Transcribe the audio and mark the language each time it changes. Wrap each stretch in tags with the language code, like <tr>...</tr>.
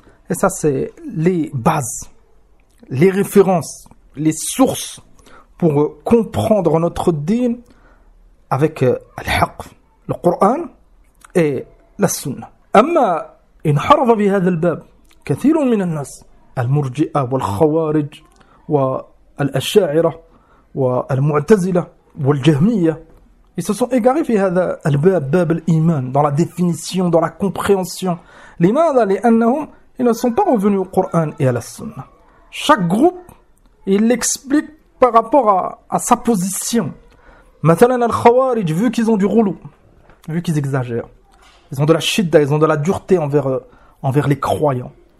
<fr>Et ça c'est les bases, les références, les sources pour comprendre notre din avec الحق, le Coran et la Sunna.</fr> <ar>أما انحرف في هذا الباب كثير من الناس المرجئة والخوارج والأشاعرة والمعتزلة والجهمية.</ar> <fr>Ils se sont égarés</fr> <ar>في هذا الباب, باب الإيمان,</ar> <fr>dans la définition, dans la compréhension.</fr> <ar>لماذا؟ لأنهم</ar> <fr>ils ne sont pas revenus au Coran et à la Sunna. Chaque groupe Et il l'explique par rapport à sa position. Mathalan al-Khawarij, vu qu'ils ont du rouleau, vu qu'ils exagèrent, ils ont de la shidda, ils ont de la dureté envers les croyants.</fr>